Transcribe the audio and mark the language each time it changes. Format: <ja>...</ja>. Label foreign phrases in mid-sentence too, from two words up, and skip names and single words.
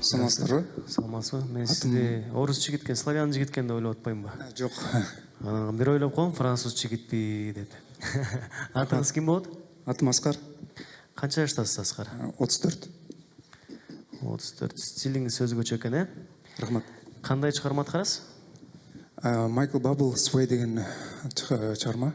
<ky>саламатсыздарбы? Саламатсызбы?</ky> <kk>Мен сізді орыс жігіткен, славян жігіткен деп ойлап отпаймын ба? Жоқ.</kk> <ky>Анан бир ойлап коем, француз жигитпи деп. Атыңыз ким болот? Атым Аскар. Канча жаштасыз, Аскар? 34. 34. Стилиңиз өзгөчө экен, э? Рахмат. Кандай чыгарма аткарасыз? Майкл Баббл Sway деген чыгарма.</ky>